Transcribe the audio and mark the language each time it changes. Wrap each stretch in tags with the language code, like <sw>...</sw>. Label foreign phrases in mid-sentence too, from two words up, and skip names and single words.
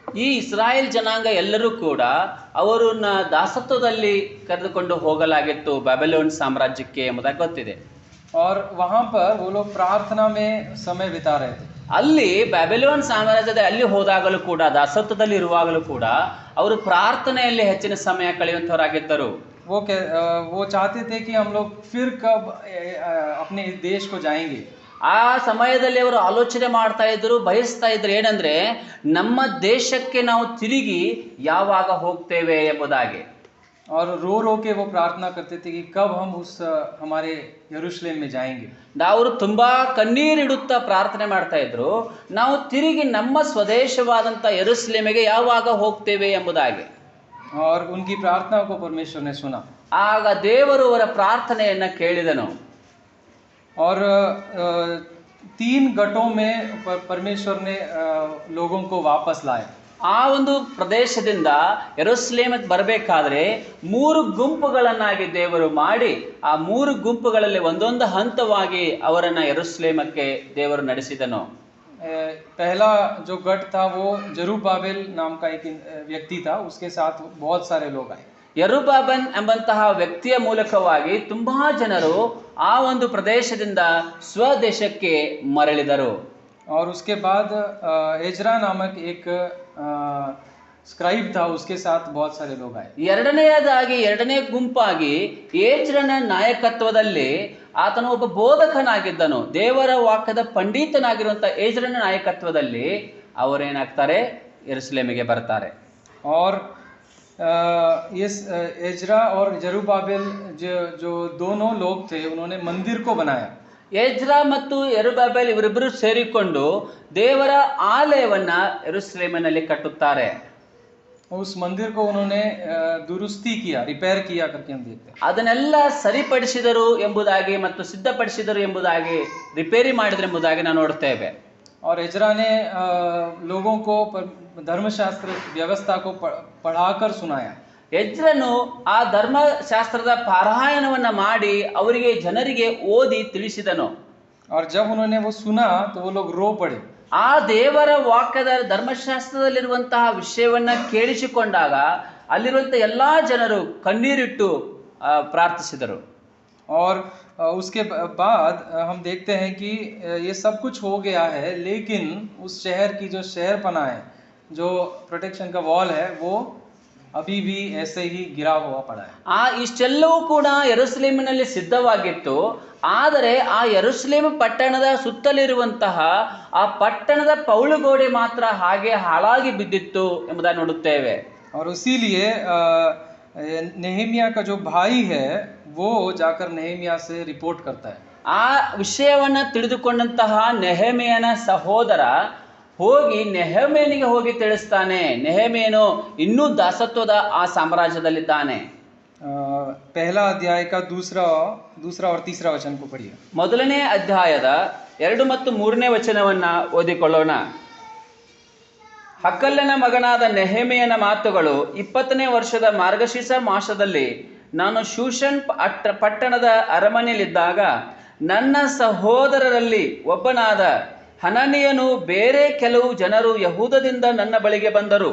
<kn>ಈ ಇಸ್ರಾಯೇಲ್ ಜನಾಂಗ ಎಲ್ಲರೂ ಕೂಡ ಅವರನ್ನ ದಾಸತ್ವದಲ್ಲಿ ಕರೆದುಕೊಂಡು ಹೋಗಲಾಗಿತ್ತು ಬ್ಯಾಬಿಲೋನ್ ಸಾಮ್ರಾಜ್ಯಕ್ಕೆ ಎಂಬುದಾಗಿ ಗೊತ್ತಿದೆ.</kn> <hi>और वहां पर वो लोग प्रार्थना में समय बिता रहे थे.</hi> <kn>ಅಲ್ಲಿ ಬ್ಯಾಬಿಲೋನ್ ಸಾಮ್ರಾಜ್ಯದ ಅಲ್ಲಿ ಹೋದಾಗಲೂ ಕೂಡ ದಾಸತ್ವದಲ್ಲಿ ಇರುವಾಗಲೂ ಕೂಡ ಅವರು ಪ್ರಾರ್ಥನೆಯಲ್ಲಿ ಹೆಚ್ಚಿನ ಸಮಯ ಕಳೆಯುವಂತವರಾಗಿದ್ದರು.</kn> <hi>वो चाहते थे कि हम लोग फिर कब अपने इस देश को जाएंगे.</hi> <kn>ಆ ಸಮಯದಲ್ಲಿ ಅವರು ಆಲೋಚನೆ ಮಾಡ್ತಾ ಇದ್ರು, ಬಯಸ್ತಾ ಇದ್ರು ಏನಂದ್ರೆ ನಮ್ಮ ದೇಶಕ್ಕೆ ನಾವು ತಿರುಗಿ ಯಾವಾಗ ಹೋಗ್ತೇವೆ ಎಂಬುದಾಗಿ.</kn> <hi>और रो रो के वो प्रार्थना करते थे कि कब हम उस हमारे यरूशलेम में जाएंगे.</hi> <kn>ಅವರು ತುಂಬಾ ಕಣ್ಣೀರಿಡುತ್ತಾ ಪ್ರಾರ್ಥನೆ ಮಾಡ್ತಾ ಇದ್ರು, ನಾವು ತಿರುಗಿ ನಮ್ಮ ಸ್ವದೇಶವಾದಂತ ಯೆರೂಸಲೇಮಿಗೆ ಯಾವಾಗ ಹೋಗ್ತೇವೆ ಎಂಬುದಾಗಿ.</kn> <hi>और उनकी प्रार्थना को परमेश्वर ने सुना.</hi> <kn>ಆಗ ದೇವರು ಅವರ ಪ್ರಾರ್ಥನೆಯನ್ನ ಕೇಳಿದನು.</kn> <hi>और 3 गठों में परमेश्वर ने लोगों को वापस लाया।</hi> <kn>ಆ ಒಂದು ಪ್ರದೇಶದಿಂದ ಯೆರೂಸಲೇಮಿಗೆ ಬರಬೇಕಾದ್ರೆ 3 ಗುಂಪುಗಳನ್ನಾಗಿ ದೇವರು ಮಾಡಿ ಆ 3 ಗುಂಪುಗಳಲ್ಲಿ ಒಂದೊಂದು ಹಂತವಾಗಿ ಅವರನ್ನ ಯೆರೂಸಲೇಮಕ್ಕೆ ದೇವರು ನಡೆಸಿದನು.</kn> <hi>पहला जो गठ था वो जरूब्बाबेल नाम का एक व्यक्ति था, उसके साथ बहुत सारे लोग आए।</hi> <kn>ಯೆರುಬ್ಬಾಬೆಲ್ ಎಂಬಂತಹ ವ್ಯಕ್ತಿಯ ಮೂಲಕವಾಗಿ ತುಂಬಾ ಜನರು ಆ ಒಂದು ಪ್ರದೇಶದಿಂದ ಸ್ವದೇಶಕ್ಕೆ ಮರಳಿದರು.</kn> <hi>और उसके बाद एजरा नामक एक स्क्राइब था, उसके साथ बहुत सारे लोग आए।</hi> <kn>ಎರಡನೇ ಗುಂಪಾಗಿ ಏಜ್ರನ ನಾಯಕತ್ವದಲ್ಲಿ ಆತನು ಒಬ್ಬ ಬೋಧಕನಾಗಿದ್ದನು. ದೇವರ ವಾಕ್ಯದ ಪಂಡಿತನಾಗಿರುವಂತ ಏಜ್ರನ ನಾಯಕತ್ವದಲ್ಲಿ ಅವರೇನಾಗ್ತಾರೆ, ಯೆರೂಸಲೇಮಿಗೆ ಬರ್ತಾರೆ.</kn> <hi>और ये एजरा और जरूब्बाबेल जो दोनों लोग थे, उन्होंने मंदिर को बनाया।</hi> <kn>ಎಜ್ರಾ ಮತ್ತು ಯೆರುಬ್ಬಾಬೆಲ್ ಇವರಿಬ್ಬರು ಸೇರಿಕೊಂಡು ದೇವರ ಆಲಯವನ್ನ ಯೆರೂಸಲೇಮಿನಲ್ಲಿ ಕಟ್ಟುತ್ತಾರೆ.</kn> <hi>उस मंदिर को उन्होंने दुरुस्ती किया, रिपेयर किया करके हम देखते हैं।</hi> <kn>ಅದನ್ನೆಲ್ಲ ಸರಿಪಡಿಸಿದರು ಎಂಬುದಾಗಿ ಮತ್ತು ಸಿದ್ಧಪಡಿಸಿದರು ಎಂಬುದಾಗಿ, ರಿಪೇರಿ ಮಾಡಿದರು ಎಂಬುದಾಗಿ ನಾವು ನೋಡ್ತೇವೆ.</kn> <hi>और एजरा ने लोगों को धर्मशास्त्र व्यवस्था को पढ़ाकर सुनाया।</hi> <kn>ಎಜ್ರನು ಆ ಧರ್ಮಶಾಸ್ತ್ರದ ಪಾರಾಯಣವನ್ನ ಮಾಡಿ ಅವರಿಗೆ ಜನರಿಗೆ ಓದಿ ತಿಳಿಸಿದನು.</kn> <hi>और जब उन्होंने वो सुना तो वो लोग रो पड़े।</hi> <kn>ಆ ದೇವರ ವಾಕ್ಯದ ಧರ್ಮಶಾಸ್ತ್ರದಲ್ಲಿರುವಂತಹ ವಿಷಯವನ್ನ ಕೇಳಿಸಿಕೊಂಡಾಗ ಅಲ್ಲಿರುವಂತ ಎಲ್ಲಾ ಜನರು ಕಣ್ಣೀರಿಟ್ಟು ಪ್ರಾರ್ಥಿಸಿದರು.</kn> <hi>और उसके बाद हम देखते हैं कि ये सब कुछ हो गया है, लेकिन उस शहर की जो शहरपना है, जो प्रोटेक्शन का वॉल है, वो अभी भी ऐसे ही गिरा हुआ पड़ा है।</hi> <kn>ಇಷ್ಟೆಲ್ಲವೂ ಕೂಡ ಯೆರೂಸಲೇಮಿನಲ್ಲಿ ಸಿದ್ಧವಾಗಿತ್ತು. ಆದರೆ ಆ ಯೆರೂಸಲೇಮ್ ಪಟ್ಟಣದ ಸುತ್ತಲಿರುವಂತಹ ಆ ಪಟ್ಟಣದ ಪೌಳುಗೋಡೆ ಮಾತ್ರ ಹಾಗೆ ಹಾಳಾಗಿ ಬಿದ್ದಿತ್ತು ಎಂಬುದನ್ನು ನೋಡುತ್ತೇವೆ.</kn> <hi>और इसीलिए नेहेमिया का जो भाई है वो जाकर नेहेमिया से रिपोर्ट करता है।</hi> <kn>ಆ ವಿಷಯವನ್ನ ತಿಳಿದುಕೊಂಡಂತಹ ನೆಹೆಮೀಯನ ಸಹೋದರ ಹೋಗಿ ನೆಹೆಮೀಯನಿಗೆ ಹೋಗಿ ತಿಳಿಸ್ತಾನೆ. ನೆಹೆಮೀಯನು ಇನ್ನೂ ದಾಸತ್ವದ ಆ ಸಾಮ್ರಾಜ್ಯದಲ್ಲಿದ್ದಾನೆ.</kn> <hi>पहला अध्याय का दूसरा और तीसरा वचन को पढ़िए।</hi> <kn>ಮೊದಲನೇ ಅಧ್ಯಾಯದ 2 ಮತ್ತು 3ನೇ ವಚನವನ್ನ ಓದಿಕೊಳ್ಳೋಣ. ಹಕ್ಕಲ್ಲನ ಮಗನಾದ ನೆಹೆಮೀಯನ ಮಾತುಗಳು, 20ನೇ ವರ್ಷದ ಮಾರ್ಗಶಿರ ಮಾಸದಲ್ಲಿ ನಾನು ಶೂಷನ್ ಪಟ್ಟಣದ ಅರಮನೆಯಲ್ಲಿದ್ದಾಗ ನನ್ನ ಸಹೋದರರಲ್ಲಿ ಒಬ್ಬನಾದ ಹನನಿಯನು ಬೇರೆ ಕೆಲವು ಜನರು ಯಹೂದದಿಂದ ನನ್ನ ಬಳಿಗೆ ಬಂದರು.</kn>